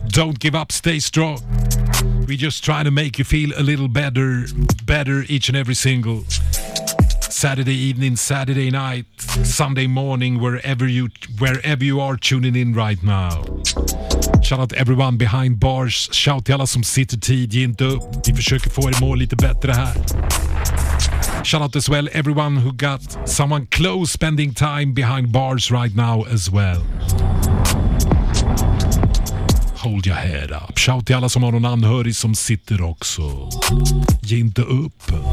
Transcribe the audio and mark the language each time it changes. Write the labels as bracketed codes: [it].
[en] Don't give up, stay strong. We're just trying to make you feel a little better each and every single Saturday evening, Saturday night, Sunday morning, wherever you are tuning in right now. Shout out everyone behind bars. [sv] Shout till alla som sitter tid, ge inte upp. Vi försöker få er mål lite bättre här. [en] Shout out as well everyone who got someone close spending time behind bars right now as well. hold your head up. [sv] Shout till alla som har någon anhörig som sitter också. Ge inte upp.